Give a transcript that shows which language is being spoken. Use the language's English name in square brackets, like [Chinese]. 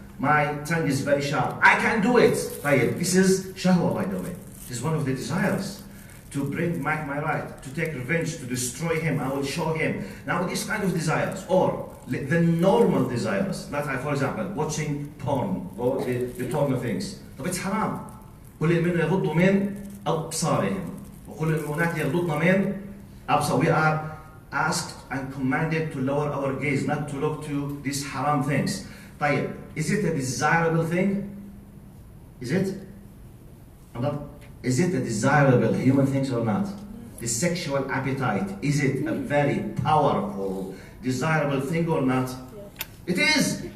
[English] My tongue is very sharp. I can do it. This is shahwa, by the way. This is one of the desires. To bring back my right, to take revenge, to destroy him, I will show him. Now these kind of desires, or the normal desires, like for example, watching porn, or the porn things. طب it's haram. [Arabic] كل المؤمنين يغضوا من أبصارهم وكل المؤمنات يغضضن من أبصارهم. [English] We are asked and commanded to lower our gaze, not to look to these haram things. Is it a desirable thing? Is it? Is it a desirable human thing or not? The sexual appetite, is it a very powerful, desirable thing or not? It is.